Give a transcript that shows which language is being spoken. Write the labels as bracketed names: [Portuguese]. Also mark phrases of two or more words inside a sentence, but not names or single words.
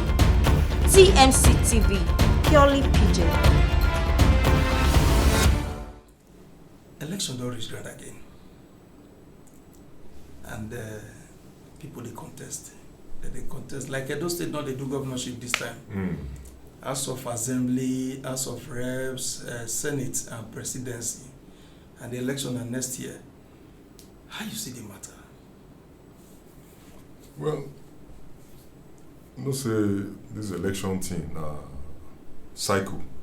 [Nigerian Pidgin] TMC TV, purely pidgin. Election don't reach ground again. And people they contest. They contest. Like Edo State now they do governorship this time. House of Assembly, House of Reps, Senate and Presidency. And the election are next year. How you see the matter? Well, no say this election thing cycle.